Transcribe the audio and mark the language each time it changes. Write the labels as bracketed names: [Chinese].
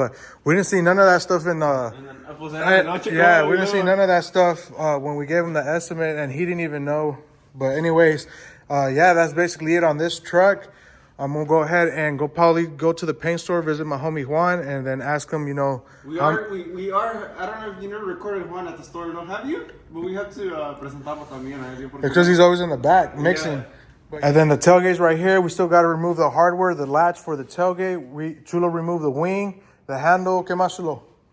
[English] But we didn't see none of that stuff in the... Yeah, we didn't see none of that stuff when we gave him the estimate, and he didn't even know. But anyways, yeah, that's basically it on this truck. I'm going to go ahead and probably go to the paint store, visit my homie Juan, and then ask him, you know... We are, I don't know if you never recorded Juan at the store, no? Have you? But we have to [Spanish] presentarlo también. [English] Because he's always in the back mixing. Yeah. And then the tailgate's right here. We still got to remove the hardware, the latch for the tailgate. Chulo removed the wing, the handle. [Spanish] ¿Qué más, Chulo?